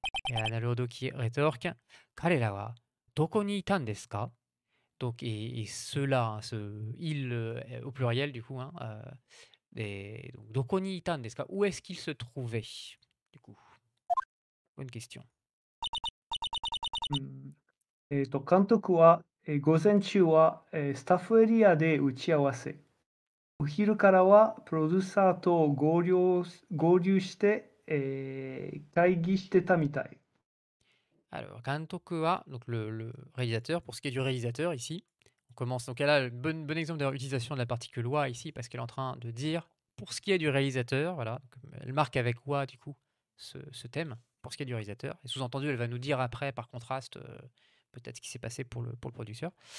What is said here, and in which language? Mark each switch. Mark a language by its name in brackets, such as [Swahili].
[French] Et Naruhodo qui rétorque, [Japanese] Karera wa doko ni itan desu ka? [French] Donc, et ceux-là, hein, ils au pluriel du coup, hein, et donc, [Japanese] doko ni itan desu ka? [French] Où est-ce qu'ils se trouvaient du coup? Bonne question. [Japanese] うん。監督は、午前中は、スタッフエリアで打ち合わせ。お昼からはプロデューサーと合流して、会議してたみたい。 [French] Alors, Kantoku wa, donc le réalisateur, pour ce qui est du réalisateur ici, on commence. Donc, elle a le bon exemple de l'utilisation de la particule wa ici, parce qu'elle est en train de dire, pour ce qui est du réalisateur, voilà, elle marque avec wa du coup ce thème, pour ce qui est du réalisateur. Et sous-entendu, elle va nous dire après, par contraste, peut-être ce qui s'est passé pour le producteur.